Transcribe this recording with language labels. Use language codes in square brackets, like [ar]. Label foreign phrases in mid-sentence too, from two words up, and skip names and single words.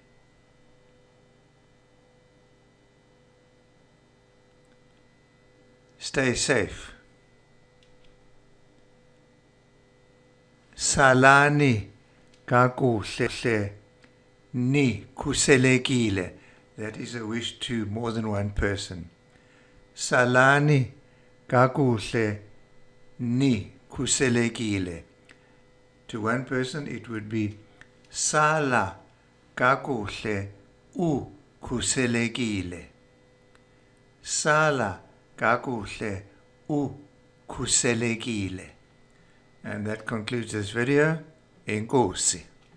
[en] Stay safe. [xh] Salani kakuhle ni khuselekile. [en] That is a wish to more than one person. [xh] Salani kakuhle ni khuselekile. [en] To one person it would be [xh] Sala kakuhle u khuselekile. Sala kakuhle u khuselekile. [en] And that concludes this video. [xh] Enkosi.